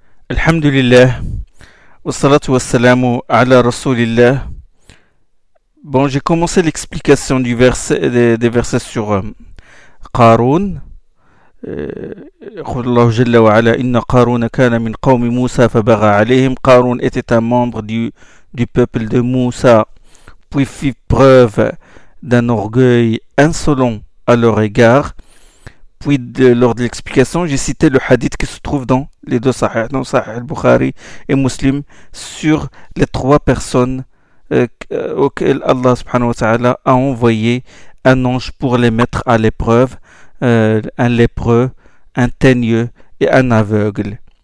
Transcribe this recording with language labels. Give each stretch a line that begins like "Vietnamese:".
Arabic: الحمد لله والصلاة والسلام على رسول الله.
French: Bon, j'ai commencé l'explication du verset des versets sur Qarun.
Arabic: قول الله جل وعلا إن قارون كان من قوم موسى فبغى عليهم.
French: قارون était un membre du peuple de Moussa, puis fit preuve d'un orgueil insolent à leur égard. Puis, lors de l'explication, j'ai cité le hadith qui se trouve dans les deux Sahih, dans Sahih al-Bukhari et Muslim, sur les trois personnes auxquelles Allah subhanahu wa ta'ala a envoyé un ange pour les mettre à l'épreuve, un lépreux, un teigneux et un aveugle.